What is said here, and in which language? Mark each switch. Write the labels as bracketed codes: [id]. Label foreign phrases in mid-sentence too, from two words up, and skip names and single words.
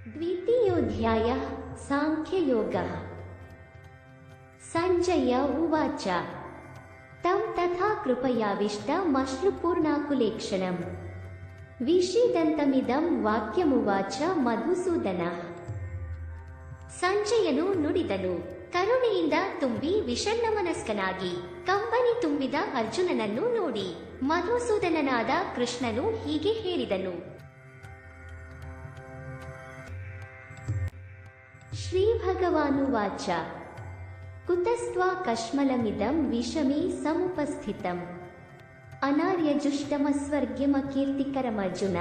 [sa] द्वितीयोऽध्यायः सांख्ययोगः। संजय उवाच तं तथा कृपयाविष्टमश्रुपूर्णाकुलेक्षणम् विषीदन्तमिदं वाक्यमुवाच मधुसूदनः। [kn] ಸಂಜಯನು ನುಡಿದನು, ಕರುಣೆಯಿಂದ ತುಂಬಿ ವಿಷಣ್ಣಮನಸ್ಕನಾಗಿ ಕಂಬನಿ ತುಂಬಿದ ಅರ್ಜುನನನ್ನು ನೋಡಿ ಮಧುಸೂದನನಾದ ಕೃಷ್ಣನು ಹೀಗೆ ಹೇಳಿದನು. [sa] ಶ್ರೀ ಭಗವಾನುವಾಚ ಕುತಸ್ತ್ವಾ ಕಶ್ಮಲಮಿದಂ ವಿಷಮೇ ಸಮುಪಸ್ಥಿತಂ ಅನಾರ್ಯಜುಷ್ಟಮಸ್ವರ್ಗ್ಯಮಕೀರ್ತಿಕರಮರ್ಜುನ.